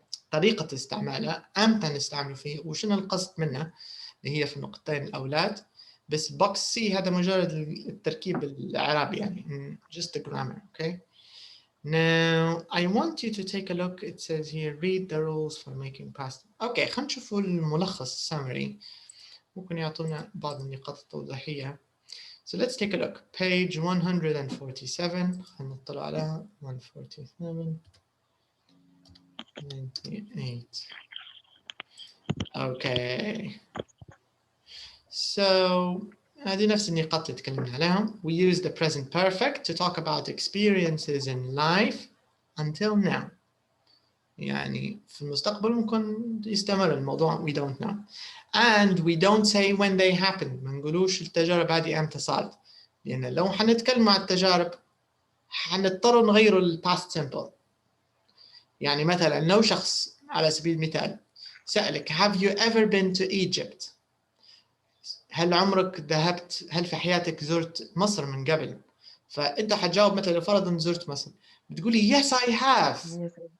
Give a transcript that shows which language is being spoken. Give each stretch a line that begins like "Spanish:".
Arabic: طريقة استعمالها، أمتى نستعمل فيه، وشنو القصد منه اللي هي في النقطتين الأولاد. بس بوكس سي هذا مجرد التركيب الإعرابي يعني
English: just the grammar. Okay. Now I want you to take a look. It says here read the rules for making past.
Arabic: Okay, خلينا نشوفوا الملخص summary. ممكن يعطونا بعض النقاط التوضيحية.
English: So let's take a look. Page 147.
Arabic: خلينا نطلع عليها.
English: 147. 98. Okay.
Arabic: So هذه نفس النقاط اللي تكلمنا عليهم.
English: We use the present perfect to talk about experiences in life until now.
Arabic: يعني في المستقبل ممكن يستمر الموضوع
English: we don't know. And we don't say when they happened.
Arabic: ما نقولوش التجارب هذه امتى صارت. لأن لو حنتكلم عن التجارب حنضطر نغير ال past simple. يعني مثلا لو شخص على سبيل المثال سألك
English: have you ever been to Egypt؟
Arabic: هل عمرك ذهبت، هل في حياتك زرت مصر من قبل؟ فأنت حتجاوب مثلا فرضا زرت مصر بتقولي
English: yes I have.